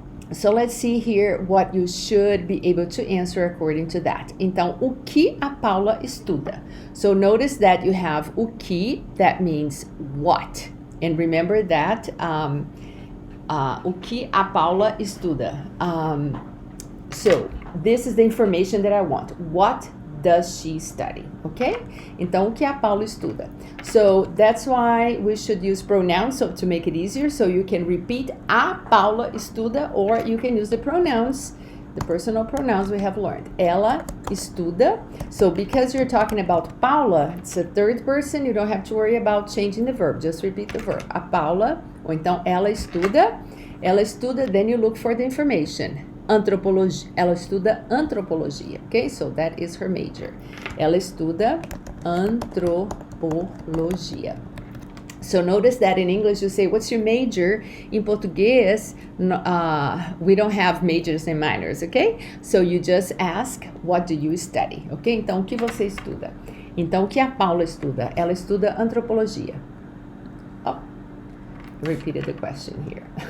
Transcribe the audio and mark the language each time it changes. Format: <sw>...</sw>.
<en>So let's see here what you should be able to answer according to that.</en> <pt>Então, o que a Paula estuda?</pt> <en>So notice that you have</en> <pt>o que,</pt> <en>that means what. And remember that</en> <pt>o que a Paula estuda.</pt> <en>So this is the information that I want. What does she study? Okay?</en> <pt>Então, o que a Paula estuda?</pt> <en>So that's why we should use pronouns so to make it easier. So you can repeat</en> <pt>a Paula estuda,</pt> <en>or you can use the pronouns, the personal pronouns we have learned.</en> <pt>Ela estuda.</pt> <en>So because you're talking about Paula, it's a third person, you don't have to worry about changing the verb. Just repeat the verb.</en> <pt>A Paula, ou então ela estuda. Ela estuda,</pt> <en>then you look for the information.</en> <pt>Antropologia. Ela estuda antropologia.</pt> <en>Okay? So that is her major.</en> <pt>Ela estuda antropologia.</pt> <en>So notice that in English you say, what's your major? In Português, we don't have majors and minors, okay? So you just ask, what do you study?</en> <pt>Okay? Então, o que você estuda? Então, o que a Paula estuda? Ela estuda antropologia.</pt> <en>Oh, repeated the question here.</en>